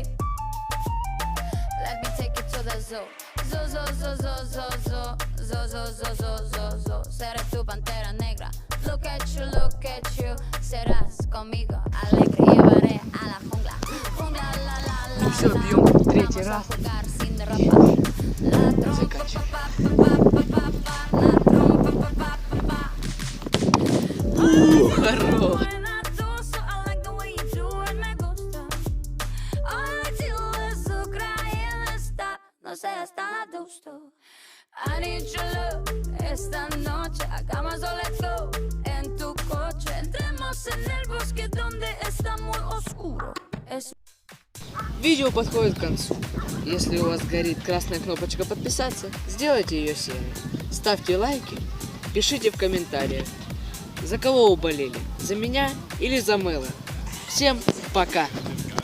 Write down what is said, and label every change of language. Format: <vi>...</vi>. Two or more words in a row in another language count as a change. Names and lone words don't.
<en>Let me take you to the zoo. Zo.</en> <es>Seré tu pantera negra.</es> <en>Look at you.</en> <es>Serás conmigo alegre. Llevaré a la jungla. Jungla, la.</es> <ru>Ну все, бьем третий раз.</ru> <es>Jugar sin ropa. La trompa,</es> <ru>Заканчивай. Хорош.</ru> <es>No seas tan adusto.</es> <en>I need your love.</en> <es>Esta noche hagamos o</es> <en>let's go.</en> <es>En tu coche entremos en el bosque donde está muy oscuro.</es> <ru>Видео подходит к концу. Если у вас горит красная кнопочка подписаться, сделайте ее серой. Ставьте лайки, пишите в комментариях, за кого вы болели, за меня или за Мэла. Всем пока!</ru>